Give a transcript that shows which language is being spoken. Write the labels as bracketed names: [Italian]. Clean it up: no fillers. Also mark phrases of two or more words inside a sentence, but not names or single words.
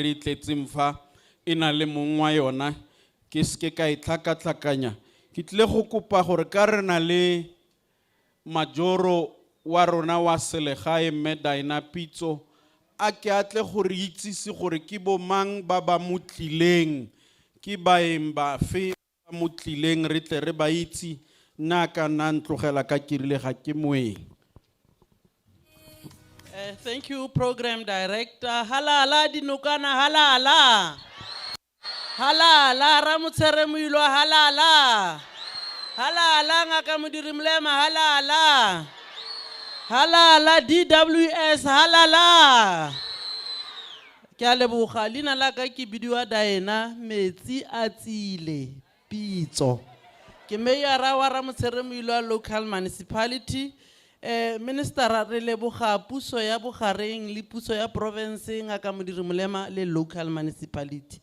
[Tswana] re itletseng fa e na le mong wa yona ke seke ka e tlhakatlhakanya ke tlile go kopa gore ka re na le majoro wa rona wa selegae mme Daina Pitso a ke atle gore itsise gore ke bomang ba ba mo tlileng ke baeng ba fe ba mo tlileng re tle re ba itse naka na ntlogela ka kirile ga ke moeng. [English] Thank you, Program Director. [Tswana] Halala Dinokana, halala. Halala, Ramuthere Muilo, halala. Halala, Ngaka Mudiri Mlema, halala. Halala, DWS, halala. Ke a leboga lina la ka ke bidiwa Daina metsi a tsile Pitso. Ke meyara wa Ramuthere Muilo [English] local municipality. [Tswana] Minister re leboga puso ya bogareng le puso ya province Ngaka Modiri Molema le [English] local municipality.